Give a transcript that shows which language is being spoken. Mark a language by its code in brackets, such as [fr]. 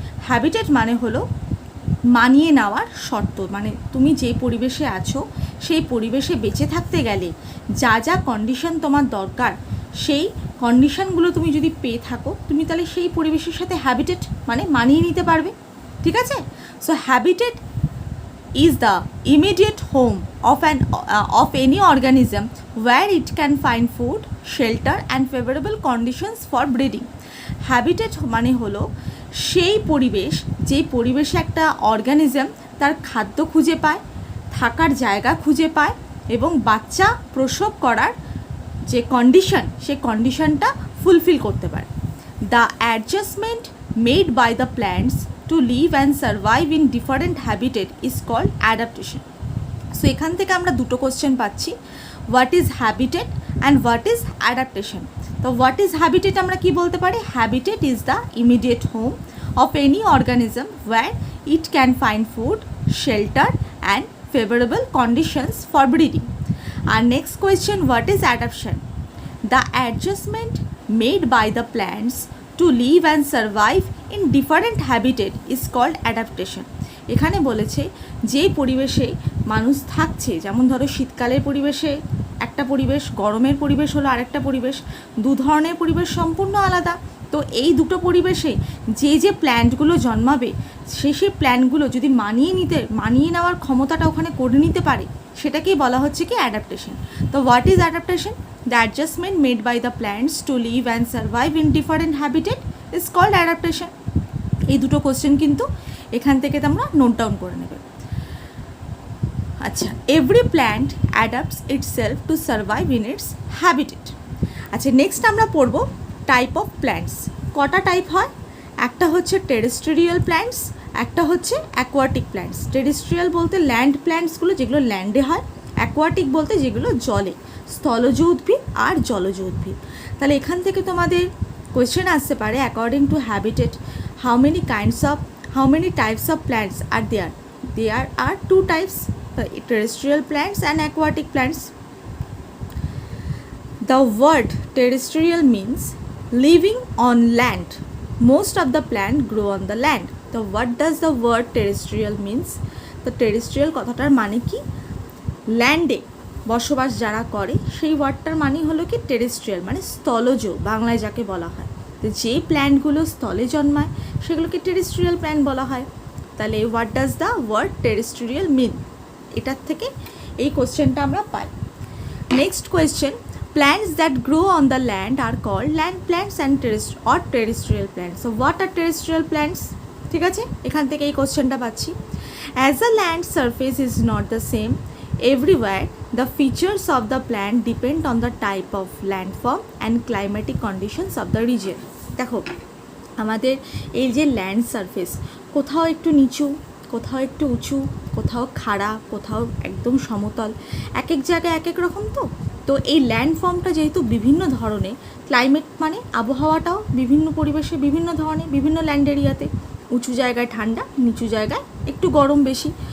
[bn] Habitat মানে হলো মানিয়ে নেওয়ার শর্ত, মানে তুমি যে পরিবেশে আছো সেই পরিবেশে বেঁচে থাকতে গেলে যা যা কন্ডিশন তোমার দরকার, সেই কন্ডিশনগুলো তুমি যদি পেয়ে থাকো, তুমি তাহলে সেই পরিবেশের সাথে হ্যাবিটেট মানে মানিয়ে নিতে পারবে। ঠিক আছে? [en] So habitat is the immediate home of any organism where it can find food, shelter and favorable conditions for breeding. [bn] Habitat মানে হলো সেই পরিবেশ, যেই পরিবেশে একটা অর্গানিজম তার খাদ্য খুঁজে পায়, থাকার জায়গা খুঁজে পায় এবং বাচ্চা প্রসব করার যে কন্ডিশন, সেই কন্ডিশনটা ফুলফিল করতে পারে। [en] The adjustment made by the plants to live and survive in different habitat is called adaptation. So [bn] এখান থেকে আমরা দুটো কোশ্চেন পাচ্ছি, [en] what is habitat and what is adaptation. [bn] তো [en] what is habitat [bn] আমরা কি বলতে পারি? [en] Habitat is the immediate home of any organism where it can find food, shelter and favorable conditions for breeding. Our next question, what is adaptation? The adjustment made by the plants to live and survive in different habitat is called adaptation. [bn] এখানে বলেছে যে পরিবেশে মানুষ থাকছে, যেমন ধরো শীতকালের পরিবেশে একটা পরিবেশ, গরমের পরিবেশ হলো আরেকটা পরিবেশ, দু ধরনের পরিবেশ সম্পূর্ণ আলাদা। তো এই দুটো পরিবেশে যে প্ল্যান্টগুলো জন্মাবে, সেই প্ল্যান্টগুলো যদি মানিয়ে নেওয়ার ক্ষমতাটা ওখানে করে নিতে পারে, সেটাকেই বলা হচ্ছে কি অ্যাডাপ্টেশন। [en] তো what is adaptation? The adjustment made by the plants to live and survive in different habitat is called adaptation. [bn] এই দুটো কোশ্চেন কিন্তু এখান থেকে তোমরা নোট ডাউন করে নেবে। [en] আচ্ছা, every plant adapts itself to survive in its habitat. [bn] আচ্ছা, নেক্সট আমরা পড়ব টাইপ অফ প্ল্যান্টস। কটা টাইপ হয়? একটা হচ্ছে টেরেস্ট্রিয়াল প্ল্যান্টস, একটা হচ্ছে অ্যাকোয়াটিক প্ল্যান্টস। টেরেস্ট্রিয়াল বলতে ল্যান্ড প্ল্যান্টসগুলো, যেগুলো ল্যান্ডে হয়। অ্যাকোয়াটিক বলতে যেগুলো জলে, স্থলজ উদ্ভিদ আর জলজ উদ্ভিদ। তাহলে এখান থেকে তোমাদের কোয়েশ্চেন আসতে পারে, [en] According to habitat how many types of plants are there? There are two types, the terrestrial plants and aquatic plants. The word terrestrial means living on land. Most of the plant grow on the land. So what does the word terrestrial means? [bn] The terrestrial কথাটার মানে কি? ল্যান্ডে বসবাস যারা করে, সেই ওয়ার্ডটার মানে হলো কি টেরেস্ট্রিয়াল, মানে স্থলজ বাংলায় যাকে বলা হয়। তো যে প্ল্যান্টগুলো স্থলে জন্মায় সেগুলোকে টেরেস্ট্রিয়াল প্ল্যান্ট বলা হয়। তাহলে [en] What does the word terrestrial mean? [bn] এটার থেকে এই কোশ্চেনটা আমরা পাই। [en] Next question, plants that grow on the land are called land plants and terrestrial plants. So what are terrestrial plants? [bn] ঠিক আছে, এখান থেকে এই কোশ্চেনটা পাচ্ছি। [en] As the land surface is not the same everywhere, the features of the plant depend on the type of landform and climatic conditions of the region. [bn] দেখো, আমাদের এই যে ল্যান্ড সারফেস, কোথাও একটু নিচু, কোথাও একটু উঁচু, কোথাও খাড়া, কোথাও একদম সমতল, এক এক জায়গায় এক এক রকম। তো এই ল্যান্ডফর্মটা যেহেতু বিভিন্ন ধরনের, ক্লাইমেট মানে আবহাওয়াটাও বিভিন্ন পরিবেশে বিভিন্ন ধরনের, বিভিন্ন ল্যান্ড এরিয়াতে, উঁচু জায়গায় ঠান্ডা, নিচু জায়গায় একটু গরম বেশি।